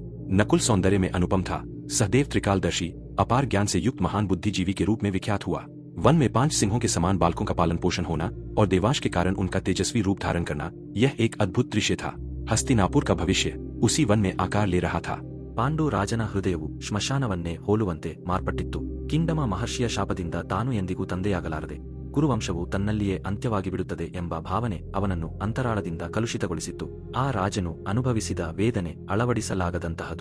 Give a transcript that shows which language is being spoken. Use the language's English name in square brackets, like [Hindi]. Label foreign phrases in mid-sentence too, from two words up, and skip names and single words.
[Hindi] नकुल सौंदर्य में अनुपम था, सहदेव त्रिकालदर्शी, अपार ज्ञान से युक्त महान बुद्धिजीवी के रूप में विख्यात हुआ। वन में 5 सिंहों के समान बालकों का पालन पोषण होना और देवांश के कारण उनका तेजस्वी रूप धारण करना, यह एक अद्भुत दृश्य था। हस्तिनापुर का भविष्य उसी वन में आकार ले रहा था। [Kannada] ಪಾಂಡು ರಾಜನ ಹೃದಯವು ಶ್ಮಶಾನವನ್ನೇ ಹೋಲುವಂತೆ ಮಾರ್ಪಟ್ಟಿತ್ತು. ಕಿಂಡಮ ಮಹರ್ಷಿಯ ಶಾಪದಿಂದ ತಾನು ಎಂದಿಗೂ ತಂದೆಯಾಗಲಾರದೆ, ಕುರುವಂಶವು ತನ್ನಲ್ಲಿಯೇ ಅಂತ್ಯವಾಗಿ ಬಿಡುತ್ತದೆ ಎಂಬ ಭಾವನೆ ಅವನನ್ನು ಅಂತರಾಳದಿಂದ ಕಲುಷಿತಗೊಳಿಸಿತ್ತು. ಆ ರಾಜನು ಅನುಭವಿಸಿದ ವೇದನೆ ಅಳವಡಿಸಲಾಗದಂತಹದು.